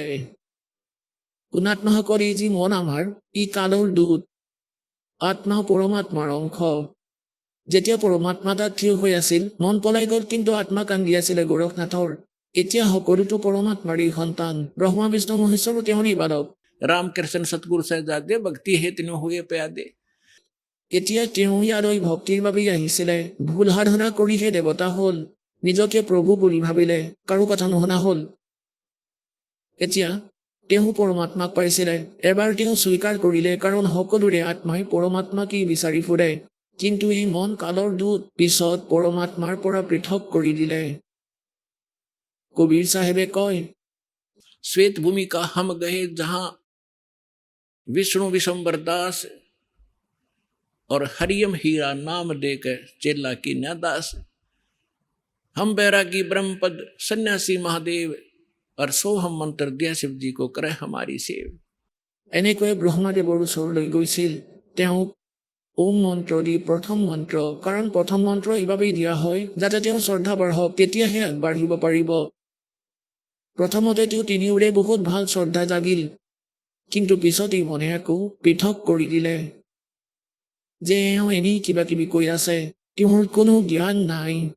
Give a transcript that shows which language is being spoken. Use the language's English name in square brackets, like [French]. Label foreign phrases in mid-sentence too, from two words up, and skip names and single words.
[Assamese] পুণাত্মাসকল, এই যি মন আমাৰ, ই কালৰ দূত, আত্মা পৰমাত্মাৰ অংশ। যেতিয়া পৰমাত্মা তাত থিয় হৈ আছিল, মন পলাই গ'ল, কিন্তু আত্মা কান্দি আছিলে গোৰখনাথৰ। এতিয়া সকলোতো পৰমাত্মাৰ সন্তান, ব্ৰহ্মা বিষ্ণু মহেশ্বৰো তেওঁৰেই বালক। [Hindi] रामकृष्ण सतगुरु साहेबजादे भक्ति हेतु हुए प्यादे। [Assamese] এতিয়া তেওঁ ইয়ালৈ ভক্তিৰ বাবেই আহিছিলে। ভুল সাধনা কৰিহে দেৱতা হ'ল, নিজকে প্ৰভু বুলি ভাবিলে, কাৰো কথা নুশুনা হ'ল। এতিয়া তেওঁ পৰমাত্মাক পাইছিলে। এবাৰ তেওঁ স্বীকাৰ কৰিলে, কাৰণ সকলোৰে আত্মাই পৰমাত্মাকেই বিচাৰি ফুৰে। কিন্তু এই মন কালৰ দূত, পিছত পৰমাত্মাৰ পৰা পৃথক কৰি দিলে। কবিৰ চাহেবে কয়, [Hindi] श्वेत भूमिका हम गए जहां विष्णु विशंबर दास और हरियम हीरा नाम देकर चेला की न दास। हम बैरागी ब्रह्मपद सन्यासी महादेव और सोहम मंत्र दिया शिव जी को करे हमारी सेव। [Assamese] এনেকৈ ব্ৰহ্মাদেৱৰ ওচৰলৈ গৈছিল। তেওঁক ওম মন্ত্ৰ দি প্ৰথম মন্ত্ৰ, কাৰণ প্ৰথম মন্ত্ৰ এইবাবেই দিয়া হয় যাতে তেওঁ শ্ৰদ্ধা বাঢ়ক, তেতিয়াহে আগবাঢ়িব পাৰিব। প্ৰথমতে তেওঁ তিনিওৰে বহুত ভাল শ্ৰদ্ধা জাগিল, কিন্তু পিছত এই মনে আকৌ পৃথক কৰি দিলে যে এওঁ এনেই কিবা কিবি কৈ আছে, তেওঁৰ কোনো জ্ঞান নাই।